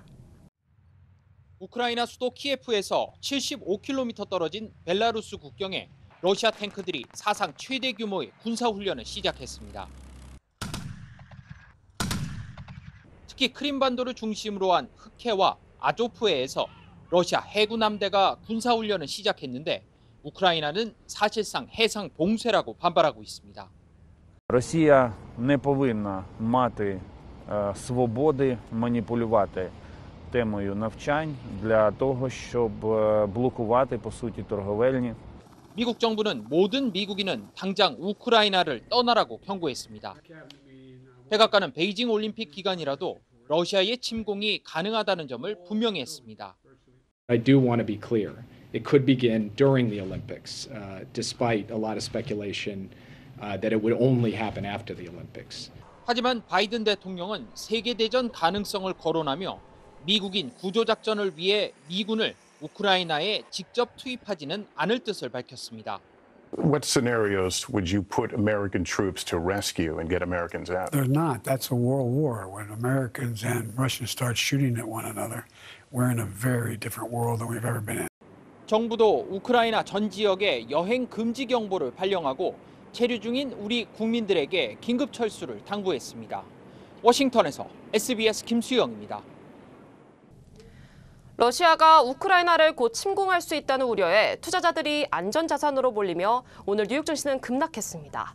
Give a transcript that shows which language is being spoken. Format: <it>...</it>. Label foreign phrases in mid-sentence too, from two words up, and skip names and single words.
<ko>우크라이나 수도 키예프에서 75km 떨어진 벨라루스 국경에 러시아 탱크들이 사상 최대 규모의 군사훈련을 시작했습니다. 특히 크림반도를 중심으로 한 흑해와 아조프해에서 러시아 해군 함대가 군사훈련을 시작했는데 우크라이나는 사실상 해상 봉쇄라고 반발하고 있습니다.</ko> <uk>Росія не повинна мати свободи маніпулювати темою навчань для того, щоб блокувати, по суті, торговельні.</uk> <ko>미국 정부는 모든 미국인은 당장 우크라이나를 떠나라고 경고했습니다. 백악관은 베이징 올림픽 기간이라도 러시아의 침공이 가능하다는 점을 분명히 했습니다.</ko> <en>I do want to be clear. It could begin during the Olympics, despite a lot of speculation that it would only happen after the Olympics.</en> <ko>하지만 바이든 대통령은 세계대전 가능성을 거론하며 미국인 구조작전을 위해 미군을 우크라이나에 직접 투입하지는 않을 뜻을 밝혔습니다.</ko> <en>What scenarios would you put American troops to rescue and get Americans out? There's not. That's a world war. When Americans and Russians start shooting at one another, we're in a very different world than we've ever been in.</en> <ko>정부도 우크라이나 전 지역에 여행 금지 경보를 발령하고 체류 중인 우리 국민들에게 긴급 철수를 당부했습니다. 워싱턴에서 SBS 김수영입니다. 러시아가 우크라이나를 곧 침공할 수 있다는 우려에 투자자들이 안전자산으로 몰리며 오늘 뉴욕 증시는 급락했습니다.</ko>